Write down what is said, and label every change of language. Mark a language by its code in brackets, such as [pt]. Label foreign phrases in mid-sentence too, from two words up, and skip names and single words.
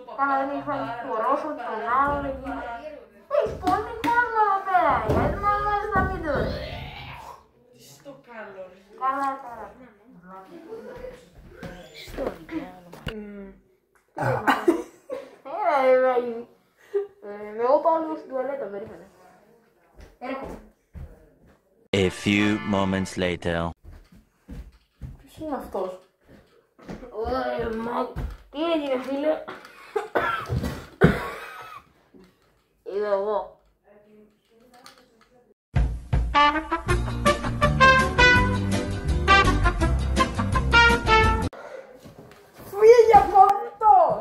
[el] Κάνα δεν είχα το ρόσο, τον άλλο, έχεις πολύ κόσμο εδώ πέρα, γιατί να βάζεις τα βίντεο. Τι στο καλό ρε. Καλά, καλά. Στο εγώ πάω λίγο στην τουαλέτα, περίμενε. Έρχομαι. [en] A few moments later. [el] Ποιος είναι αυτός? Τι έγινε, φίλε? Είδα εγώ. Φύγε από αυτό!